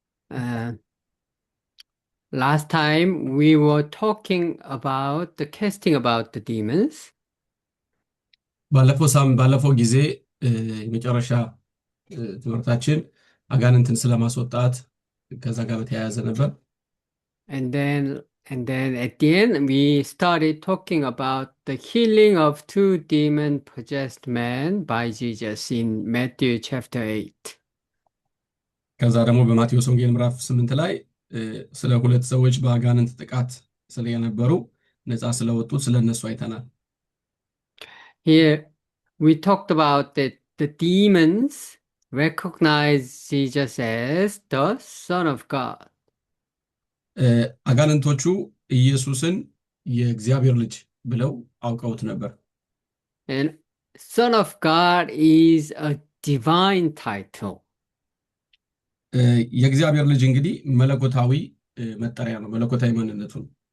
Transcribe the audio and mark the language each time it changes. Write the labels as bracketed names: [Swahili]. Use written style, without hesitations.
[English] Uh, Last time we were talking about the casting about the demons. [Amharic] ባለፈው ጊዜ የመጨረሻ ትምህርታችን አጋንንትን ስለማስወጣት ከዛ ጋር በተያያዘ ነበር። [English] And then at the end we started talking about the healing of two demon possessed men by Jesus in Matthew chapter 8. [Amharic] ከዛ ደግሞ በማቴዎስ ወንጌል ምዕራፍ 8 ላይ ስለ ሁለት ሰዎች በአጋንንት ጥቃት ስለነበሩ ነፃ ስለወጡት ስለነሱ አይተናል። [English] Here we talked about that the demons recognize Jesus as the Son of God. [Amharic] አጋንንቶቹ ኢየሱስን የእግዚአብሔር ልጅ ብለው አውቀውት ነበር። [English] And Son of God is a divine title. [Amharic] የእግዚአብሔር ልጅ እንግዲህ መለኮታዊ መጠሪያ ነው፣ መለኮታዊ ማንነቱ ነው።